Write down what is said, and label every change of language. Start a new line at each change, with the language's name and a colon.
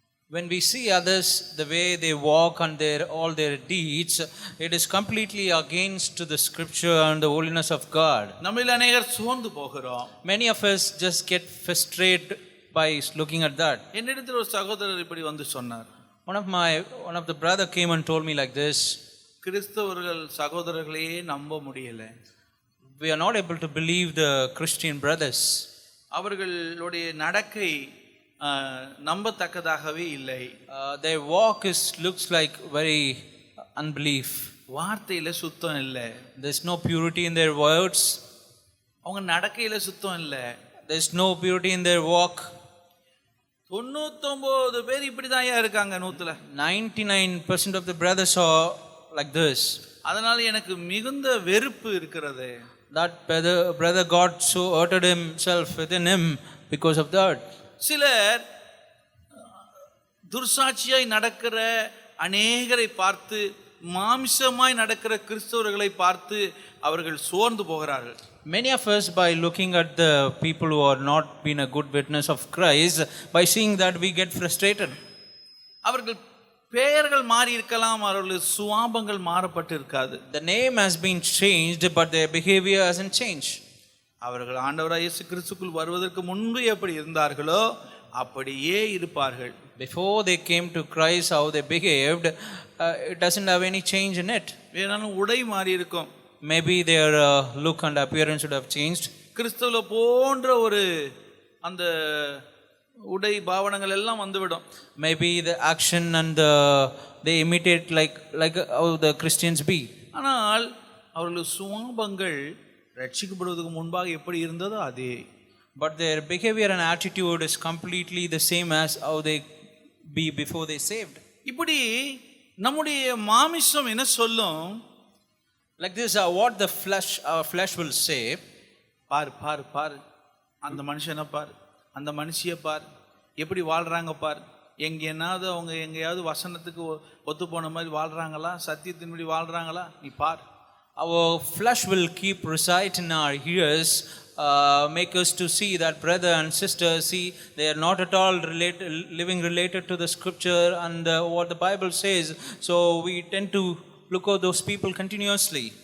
English: when we see others, the way they walk and all their deeds, it is completely against to the scripture and the holiness of God.
Tamil: நம்மில் அநேகர் சோர்ந்து போகிறோம்.
English: Many of us just get frustrated by looking at that.
Tamil: என்னிடத்தில் ஒரு சகோதரர் இப்படி வந்து சொன்னார்.
English: One of the brother came and told me like this.
Tamil: கிறிஸ்தவர்கள் சகோதரர்களையே நம்ப முடியல.
English: We are not able to believe the Christian brothers.
Tamil: அவர்களுடைய நடக்கை நம்பத்தக்கதாகவே இல்லை.
English: Their walk looks like very unbelief.
Tamil: வார்த்தையில சுத்தம் இல்லை.
English: There's no purity in their words.
Tamil: அவங்க நடக்கையில சுத்தம் இல்லை.
English: There's no purity in their walk.
Tamil: 99 பேர் இப்படிதான் இருக்காங்க 100ல.
English: 99% of the brothers are like this.
Tamil: அதனால எனக்கு மிகுந்த வெறுப்பு இருக்கிறது.
English: That brother God so hurted himself within him because of that.
Tamil: சிலர் துர்சாட்சியாய் நடக்கிற அநேகரை பார்த்து, மாமிசமாய் நடக்கிற கிறிஸ்தவர்களை பார்த்து அவர்கள் சோர்ந்து போகிறார்கள்.
English: Many of us, by looking at the people who are not been a good witness of Christ, by seeing that we get frustrated.
Tamil: அவர்கள் பெயர்கள் மாறி இருக்கலாம், அவர்கள் சுவாபங்கள் மாறப்பட்டு இருக்காது.
English: The name has been changed, but their behavior hasn't changed.
Tamil: அவர்கள் ஆண்டவராகிய இயேசு கிறிஸ்துக்குள் வருவதற்கு முன்பு எப்படி இருந்தார்களோ அப்படியே இருப்பார்கள்.
English: Before they came to Christ, how they behaved, it doesn't have any change in it.
Tamil: வேணாலும் உடை மாறி இருக்கும்.
English: Maybe their look and appearance would have changed.
Tamil: கிறிஸ்துவ போன்ற ஒரு அந்த உடை பாவனங்கள் எல்லாம் வந்துவிடும்.
English: Maybe the action and they imitate like how the Christians be.
Tamil: ஆனால் அவர்கள் சுவாபங்கள் ரட்சிக்கப்படுவதற்கு முன்பாக எப்படி இருந்ததோ அதே.
English: But their behavior and attitude is completely the same as how they be before they saved.
Tamil: இப்படி நம்முடைய மாமிசம் என்ன சொல்லும்?
English: Like this, what our flesh will say.
Tamil: பார் பார் பார், அந்த மனுஷனை பார், அந்த மனுஷியை பார், எப்படி வாழ்றாங்க பார். அவங்க எங்கேயாவது வசனத்துக்கு ஒத்து போன மாதிரி வாழ்றாங்களா, சத்தியத்தின்படி வாழ்றாங்களா, நீ பார்.
English: Our flesh will keep recite in our ears, make us to see that brother and sister, see they are not at all living related to the scripture and what the Bible says. So we tend to look at those people continuously.